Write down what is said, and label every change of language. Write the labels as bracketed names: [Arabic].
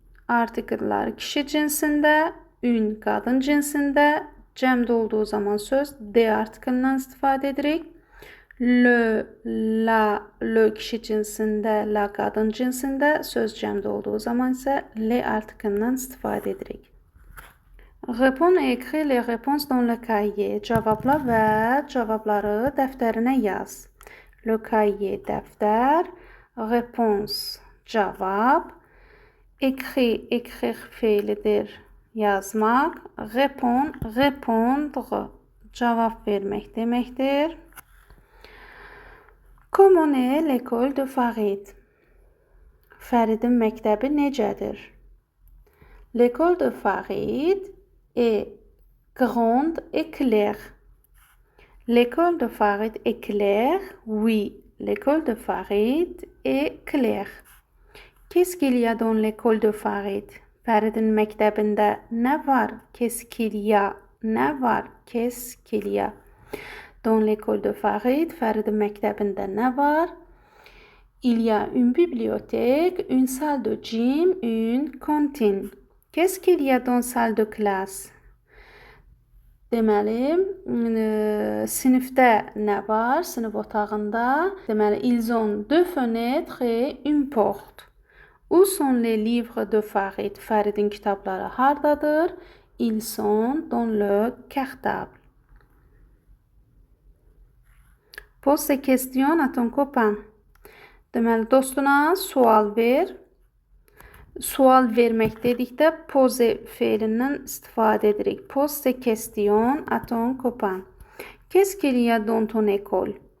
[Azerbaijani] Artikellər kişi cinsində, une qadın cinsində. Cəmdə olduğu zaman söz de artikelindən istifadə edirik. [French] Le, la, le [Azerbaijani] kişi cinsində, la qadın cinsində, söz cəmdə olduğu zaman isə le artikelindən istifadə edirik. [French] Réponds et écris les réponses dans le cahier. [Azerbaijani] Cavabla və cavabları dəftərinə yaz. [French] Le cahier, [Azerbaijani] dəftər. [French] Réponse, [Azerbaijani] cavab. [French] Écris, écrire [Azerbaijani] feilidir, yazmaq. [French] Répond, répondre, [Azerbaijani] cavab vermək deməkdir. [French] Comment est l'école de Farid? [Azerbaijani] Fəridin məktəbi necədir? [French] L'école de Farid est grande et claire. L'école de Farid est claire? Oui, l'école de Farid est claire. Qu'est-ce qu'il y a dans l'école de Farid? [Azerbaijani] Fəridin məktəbində nə var? [French] Qu'est-ce qu'il y a? [Azerbaijani] Nə var? [French] Qu'est-ce qu'il y a? Dans l'école de Farid, [Azerbaijani] Fəridin məktəbində nə var? [French] Il y a une bibliothèque, une salle de gym, une cantine. Qu'est-ce qu'il y a dans salle de classe? [Azerbaijani] Deməli, sinifdə nə var? Sinif otağında. Deməli, [French] ils ont deux fenêtres et une porte. Où sont les livres de Farid? [Azerbaijani] Fəridin kitabları hardadır? [French] Ils sont dans le cartable. Pose des questions à ton copain. [Azerbaijani] Deməli, dostuna sual ver. Sual vermək dedikdə pose feilindən istifadə edirik. [French] Pose des questions à ton copain. Qu'est-ce qu'il y a dans ton école?